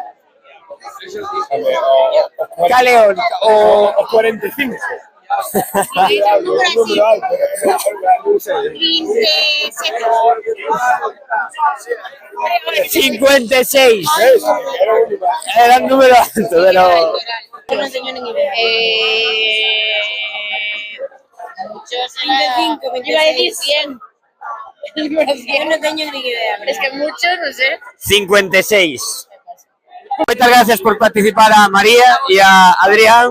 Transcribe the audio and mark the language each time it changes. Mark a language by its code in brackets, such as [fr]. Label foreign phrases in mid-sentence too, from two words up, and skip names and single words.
[gl] Cal é o 45? Número alto. [es] 56. Era un número alto, pero... Yo no tengo ni idea. Muchos 25, yo iba a decir 100. El número Yo 100. no tengo ni idea. Es que muchos, no sé. 56. Muchas gracias por participar a María y a Adrián.